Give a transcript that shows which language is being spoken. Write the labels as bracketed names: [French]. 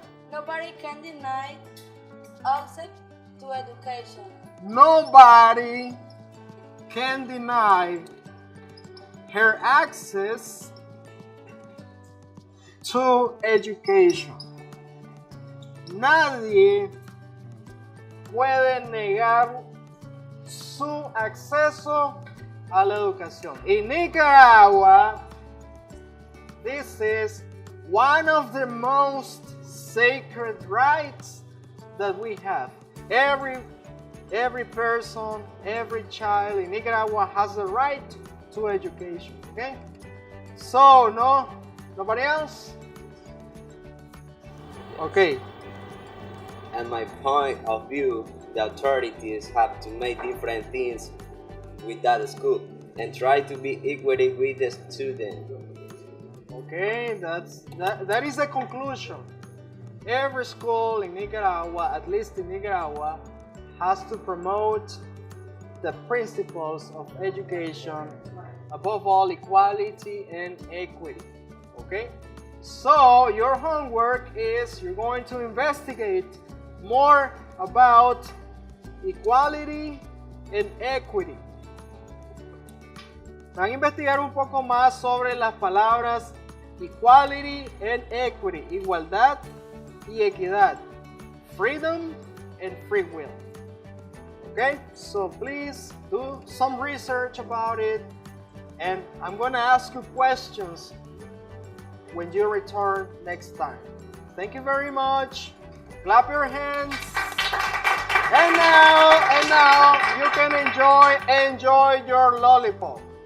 [English] Nobody can deny access to education. Nobody can deny her access to education. [Spanish] Nadie puede negar su acceso a la educación. [English] In Nicaragua, this is one of the most sacred rights that we have. Every person, every child in Nicaragua has the right to education. Okay? So, nobody else? Okay. And my point of view, the authorities have to make different things with that school and try to be equity with the student. Okay, that is the conclusion. Every school in Nicaragua, at least in Nicaragua, has to promote the principles of education, above all equality and equity. Okay? So your homework is you're going to investigate more about equality and equity. [Spanish] Van a investigar un poco más sobre las palabras [English] equality and equity, [Spanish] igualdad y equidad, [English] freedom and free will. Okay, so please do some research about it, and I'm going to ask you questions when you return next time. Thank you very much. Clap your hands. And now you can enjoy your lollipop.